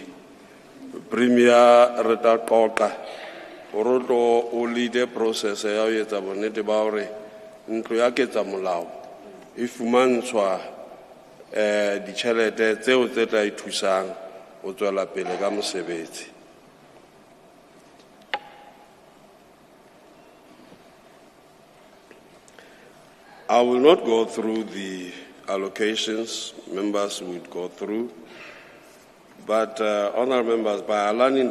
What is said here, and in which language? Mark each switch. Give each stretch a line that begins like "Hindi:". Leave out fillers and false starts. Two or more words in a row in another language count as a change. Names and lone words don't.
Southern Sotho: Premier re tla qoqa gore o
English: lead process
Southern Sotho: ya o etsa bonnete ba gore ntlo ya ketsa molao e fumantshwa ditšhelete tseo tse tla ithusang go tswela pele ka mosebetsi.
English: I will not go through the allocations members would go through, but honourable members, by aligning